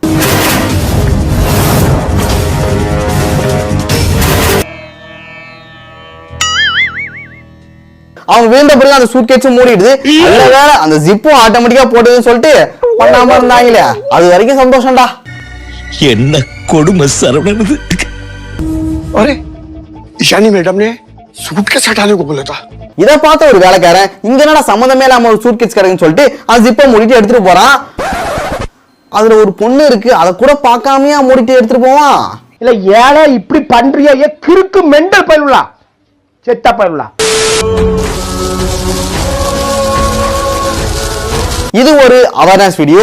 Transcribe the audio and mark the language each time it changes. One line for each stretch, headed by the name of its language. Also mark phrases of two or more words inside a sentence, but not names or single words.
Tamil: அவங்க வீழ்ந்த பிறகு அந்த சூட்கேஸும் மூடிடுது. நல்ல வேளை அந்த ஜிப்பும் ஆட்டோமேட்டிக்கா போட்டதுன்னு சொல்லிட்டு பண்ணாம இருந்தாங்களே, அது வரைக்கும் சந்தோஷம்டா. என்ன கொடுமை சரவணன்.
Hindi: अरे ईशानी मैडम ने सूटकेस हटाने को बोला था.
Tamil: இதை பார்த்த ஒரு வேலைக்காரன், இங்க என்னடா சம்மந்தமே இல்லாம ஒரு சூட்கேஸ் கிடைக்குன்னு சொல்லிட்டு அந்த ஜிப்பை மூடிட்டு எடுத்துட்டு போறான். அதுல ஒரு பொண்ணு இருக்கு, அதை கூட பார்க்காமயா மூடிட்டு எடுத்துட்டு போவான். இல்ல ஏழை இப்படி பண்றியா? கிறுக்கு மெண்டல் பயிலுலா, செத்த பயிலுலா. இது ஒரு அவேர்னஸ் வீடியோ.